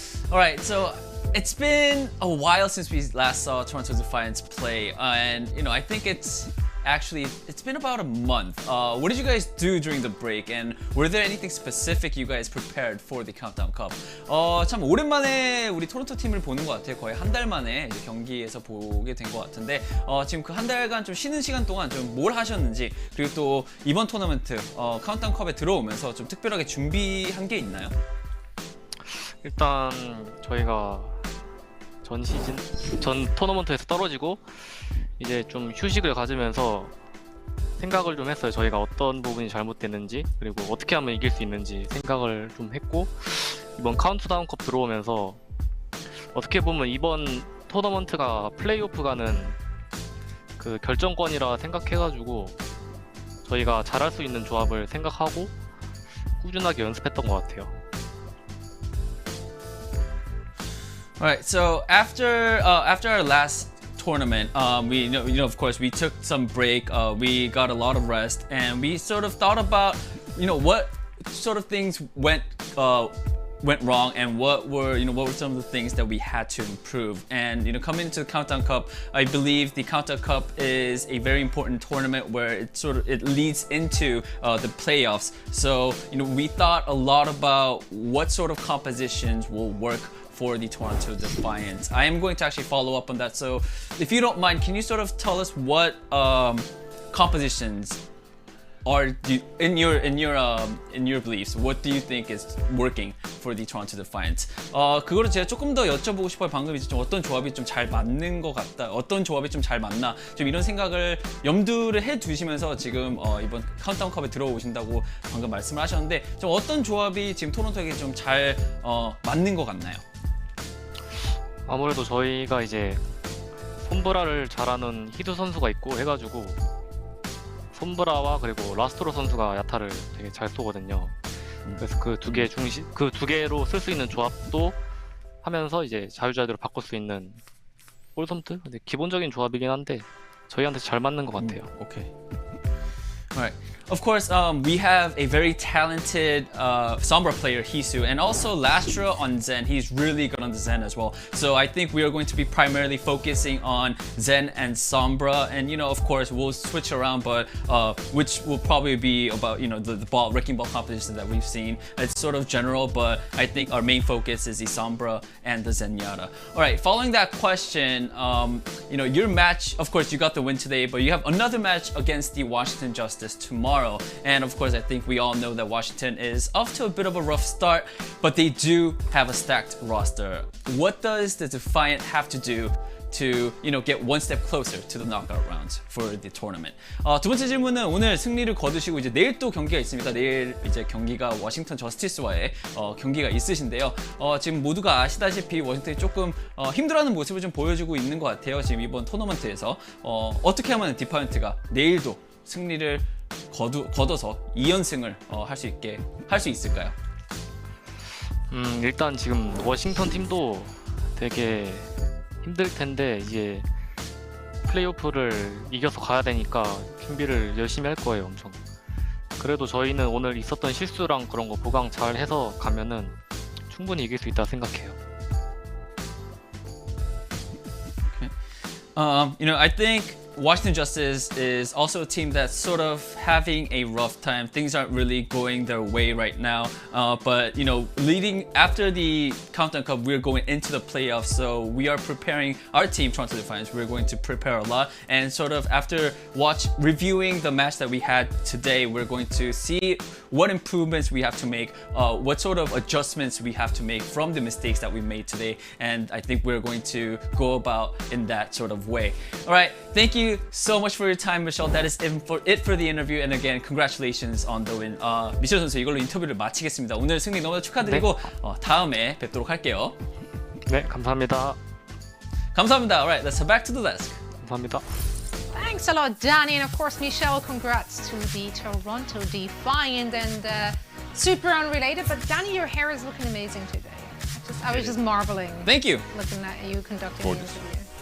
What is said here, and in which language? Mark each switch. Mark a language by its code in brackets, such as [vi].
[en] Alright, so it's been a while since we last saw Toronto Defiance play, and I think it's been about a month. What did you guys do during the break, and were there anything specific you guys prepared for the Countdown Cup? [ko] 참 오랜만에 우리 토론토 팀을 보는 것 같아요. 거의 한 달 만에 이제 경기에서 보게 된 것 같은데 지금 그 한 달간 좀 쉬는 시간 동안 좀 뭘 하셨는지, 그리고 또 이번 토너먼트 카운트다운 컵에 들어오면서 좀 특별하게 준비한 게 있나요? 일단 저희가 전 토너먼트에서 떨어지고 이제 좀 휴식을 가지면서 생각을 좀 했어요. 저희가 어떤 부분이 잘못됐는지, 그리고 어떻게 하면 이길 수 있는지 생각을 좀 했고, 이번 카운트다운 컵 들어오면서 어떻게 보면 이번 토너먼트가 플레이오프 가는 그 결정권이라 생각해가지고 저희가 잘할 수 있는 조합을 생각하고 꾸준하게 연습했던 것 같아요. [en] Alright, so after our last tournament, we of course we took some break, we got a lot of rest, and we sort of thought about what sort of things went wrong, and what were some of the things that we had to improve. And coming into the Countdown Cup, I believe the Countdown Cup is a very important tournament where it leads into the playoffs. So we thought a lot about what sort of compositions will work for the Toronto Defiant. I am going to actually follow up on that. So if you don't mind, can you sort of tell us what compositions are in your beliefs? What do you think is working for the Toronto Defiant? [ko] 그거를 제가 조금 더 여쭤보고 싶어요. 방금 이제 좀 어떤 조합이 좀 잘 맞는 것 같다, 어떤 조합이 좀 잘 맞나, 좀 이런 생각을 염두를 해 두시면서 지금 이번 카운트다운 컵에 들어오신다고 방금 말씀을 하셨는데, 좀 어떤 조합이 지금 토론토에게 좀 잘 맞는 것 같나요? 아무래도 저희가 이제 솜브라를 잘하는 히두 선수가 있고 해가지고 솜브라와 그리고 라스트로 선수가 야타를 되게 잘 쏘거든요. 그래서 그 두 개로 쓸 수 있는 조합도 하면서 이제 자유자재로 바꿀 수 있는 홀솜트? 근데 기본적인 조합이긴 한데 저희한테 잘 맞는 것 같아요. [en] Okay. Alright. Of course, we have a very talented Sombra player, Hisu, and also Lastra on Zen. He's really good on the Zen as well. So I think we are going to be primarily focusing on Zen and Sombra, and of course we'll switch around, but which will probably be about the ball wrecking ball competition that we've seen. It's sort of general, but I think our main focus is the Sombra and the Zenyatta. All right, following that question, your match, of course you got the win today, but you have another match against the Washington Justice tomorrow. And of course, I think we all know that Washington is off to a bit of a rough start, but they do have a stacked roster. What does the Defiant have to do to get one step closer to the knockout rounds for the tournament? [ko] 두 번째 질문은 오늘 승리를 거두시고 이제 내일 또 경기가 있습니다. 내일 이제 경기가 워싱턴 저스티스와의 경기가 있으신데요. 지금 모두가 아시다시피 워싱턴이 조금 힘들어하는 모습을 좀 보여주고 있는 것 같아요. 지금 이번 토너먼트에서 어떻게 하면 디파이언트가 내일도 승리를 거둬서 2연승을 할 수 있을까요? 일단 지금 워싱턴 팀도 되게 힘들 텐데 이제 플레이오프를 이겨서 가야 되니까 준비를 열심히 할 거예요, 엄청. 그래도 저희는 오늘 있었던 실수랑 그런 거 보강 잘 해서 가면은 충분히 이길 수 있다 생각해요. [en] Okay. I think Washington Justice is also a team that's sort of having a rough time. Things aren't really going their way right now. But leading after the Countdown Cup, we're going into the playoffs. So we are preparing our team, Toronto Defiance. We're going to prepare a lot, and sort of after reviewing the match that we had today, we're going to see what improvements we have to make, what sort of adjustments we have to make from the mistakes that we made today. And I think we're going to go about in that sort of way. All right, thank you so much for your time, Michelle. That is it for the interview. And again, congratulations on the win. [ko] 미셸 선수, 이걸로 인터뷰를 마치겠습니다. 오늘 승리 너무 축하드리고 다음에 뵙도록 할게요. 네, 감사합니다. 감사합니다. [en] All right, let's head back to the desk. [ko] 감사합니다. [en] Thanks a lot, Danny. And of course, Michelle, congrats to the Toronto Defiant. And super unrelated, but Danny, your hair is looking amazing today. I was just marveling. Thank you. Looking at you conducting the interview.